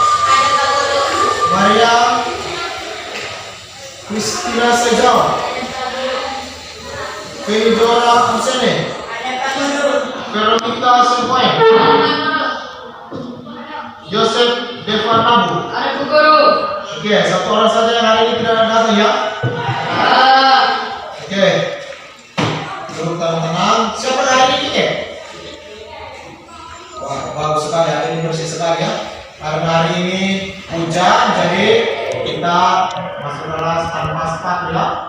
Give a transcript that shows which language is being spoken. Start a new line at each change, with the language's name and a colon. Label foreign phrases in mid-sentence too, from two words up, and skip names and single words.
Indonesian: Maria Christina Sejawa. Feidora Ansene. Veronica Sempoe. Joseph Devanabu. Oke, satu orang saja yang hari ini tidak datang ya. Oke. Duduk tenang. Siapa yang hari ini kita? Wah, bagus sekali, hari ini bersih sekali ya. Karena hari ini hujan, jadi kita masuk kelas tanpa sepatu ya.